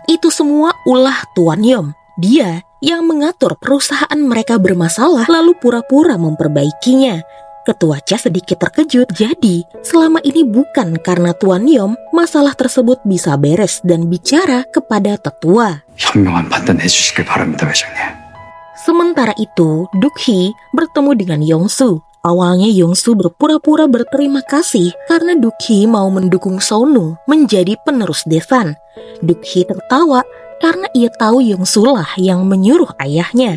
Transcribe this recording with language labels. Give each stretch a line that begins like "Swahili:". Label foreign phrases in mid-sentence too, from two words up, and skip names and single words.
Indonesian: Itu semua ulah Tuan Yom. Dia yang mengatur perusahaan mereka bermasalah lalu pura-pura memperbaikinya. Ketua Cha sedikit terkejut. Jadi, selama ini bukan karena Tuan Yom, masalah tersebut bisa beres dan bicara kepada tetua.
Korean: 현명한 판단해 주시길 바랍니다, 회장님.
Indonesian: Sementara itu, Duk-hee bertemu dengan Yong-su. Awalnya Yong-su berpura-pura berterima kasih karena Duk-hee mau mendukung Sonu menjadi penerus Daesan. Duk-hee tertawa karena ia tahu Yong-su lah yang menyuruh ayahnya.